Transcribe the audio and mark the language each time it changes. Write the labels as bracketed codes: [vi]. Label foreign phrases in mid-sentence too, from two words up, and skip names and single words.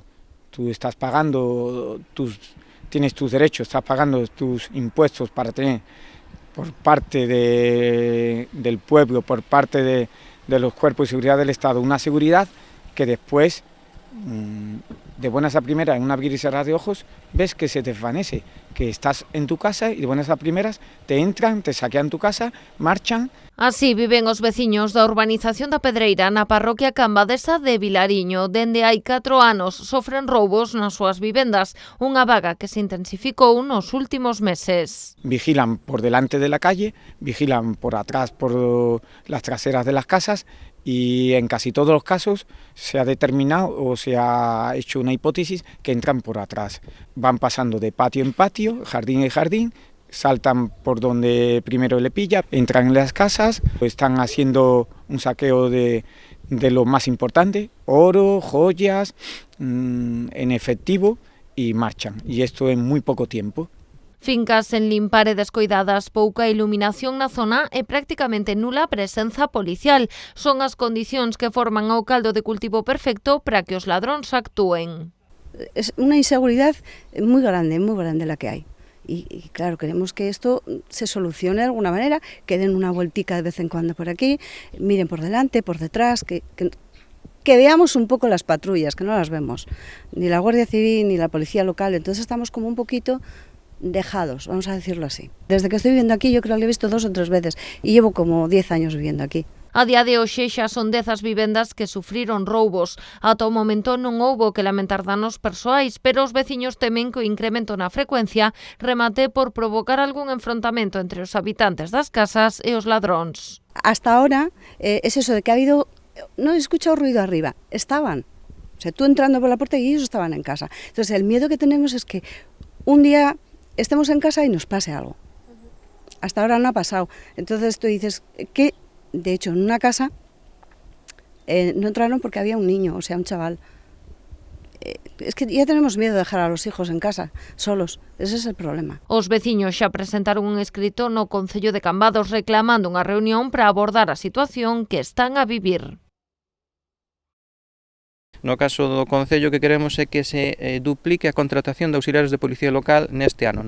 [es] Tú estás pagando tienes tus derechos, estás pagando tus impuestos para tener por parte del pueblo, por parte de los cuerpos de seguridad del Estado, una seguridad que después, de buenas a primeras, en un abrir y cerrar de ojos, ves que se desvanece, que estás en tu casa y de buenas a primeras te entran, te saquean tu casa, marchan. [gl] Así viven os veciños da urbanización da Pedreira na parroquia cambadesa de Vilariño. Dende hai 4 anos sofren roubos nas súas vivendas, unha vaga que se intensificou nos últimos meses. [es] Vigilan por delante de la calle, vigilan por atrás, por las traseras de las casas, y en casi todos los casos se ha determinado o se ha hecho una hipótesis que entran por atrás. Van pasando de patio en patio, jardín en jardín, saltan por donde primero le pilla, entran en las casas, están haciendo un saqueo de lo más importante, oro, joyas, en efectivo, y marchan. Y esto en muy poco tiempo. [gl] Fincas sen limpar e descoidadas, pouca iluminación na zona e prácticamente nula presenza policial. Son as condicións que forman o caldo de cultivo perfecto para que os ladróns actúen. Es unha inseguridade moi grande la que hai. [es] Y claro, queremos que esto se solucione de alguna manera, que den una vueltica de vez en cuando por aquí, miren por delante, por detrás, que veamos un poco las patrullas, que no las vemos, ni la Guardia Civil ni la Policía Local, entonces estamos como un poquito dejados, vamos a decirlo así. Desde que estoy viviendo aquí yo creo que lo he visto 2 o 3 veces y llevo como 10 años viviendo aquí. [gl] A día de hoxe xa son 10 as vivendas que sufriron roubos. Ata o momento non houbo que lamentar danos persoais, pero os veciños temen que o incremento na frecuencia remate por provocar algún enfrontamento entre os habitantes das casas e os ladróns. [es] Hasta ahora es eso de que ha habido, no he escuchado ruido arriba, estaban. O sea, tú entrando por la puerta y ellos estaban en casa. Entonces el miedo que tenemos es que un día estemos en casa y nos pase algo. Hasta ahora no ha pasado. Entonces tú dices que, de hecho, en una casa no entraron porque había un niño, o sea, un chaval. Es que ya tenemos miedo de dejar a los hijos en casa, solos. Ese es el problema. [gl] Os veciños xa presentaron un escrito no Concello de Cambados reclamando unha reunión para abordar a situación que están a vivir. No caso do Concello, que queremos é que se duplique a contratación de auxiliares de Policía Local neste ano.